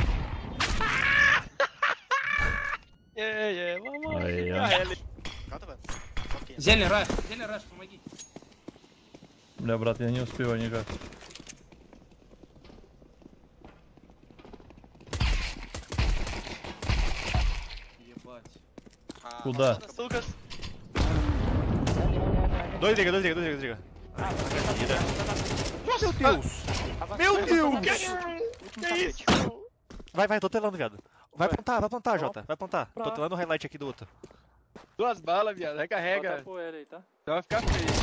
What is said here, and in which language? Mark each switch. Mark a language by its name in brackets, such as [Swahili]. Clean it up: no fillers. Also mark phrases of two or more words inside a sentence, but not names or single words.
[Portuguese] Jee, vamos. [Russian] Ой, Ja heli. Зелень раш, помоги. Бля, брат, я не успеваю никак. Ебать. Куда? Sukas. [Portuguese] Dois liga. Meu Deus! Meu Deus! Que isso? Vai, tô telando, viado. Vai plantar, Jota. Vai plantar. Tô telando o highlight aqui do outro. 2 balas, viado. Recarrega. Vai ficar feio.